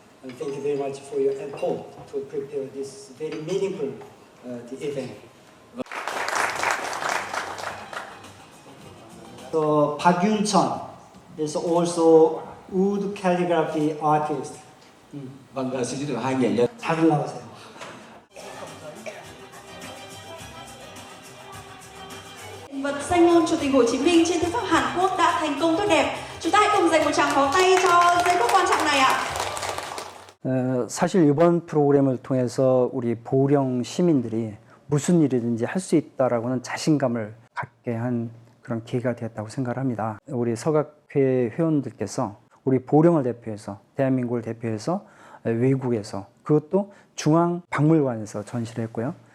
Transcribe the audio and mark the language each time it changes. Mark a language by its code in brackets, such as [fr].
[en] And thank you very much for your effort to prepare this very meaningful the event. So Park is also wood calligraphy artist. [vi] Vâng, xin giới thiệu hai nghệ nhân. [ko] 잘 올라가세요. [vi] Vật danh ngôn Chủ tịch Hồ Chí Minh trên thư pháp Hàn Quốc đã thành công tốt đẹp. Chúng ta hãy cùng dành một tràng pháo tay cho giây phút quan trọng này ạ. [ko] 사실 이번 프로그램을 통해서 우리 보령 시민들이 무슨 일이든지 할 수 있다라고는 자신감을 갖게 한 그런 기회가 되었다고 생각을 합니다. 우리 서각회 회원들께서 우리 보령을 대표해서 대한민국을 대표해서 외국에서 그것도 중앙박물관에서 전시를 했고요.